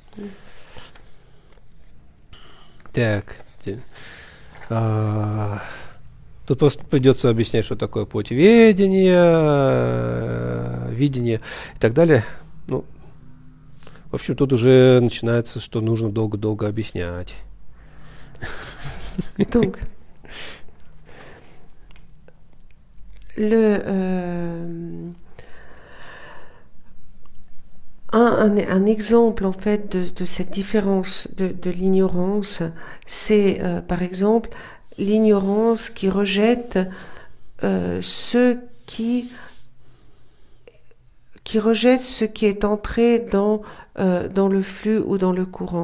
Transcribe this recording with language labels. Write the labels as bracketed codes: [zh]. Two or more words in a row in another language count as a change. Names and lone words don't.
[ru] Так, тут просто придется объяснять, что такое путь ведения, видение и так далее. Ну, в общем, тут уже начинается, что нужно долго-долго объяснять. [fr] Donc, un exemple en fait de cette différence de l'ignorance, c'est par exemple l'ignorance qui rejette ce qui rejette ce qui est entré dans le flux ou dans le courant.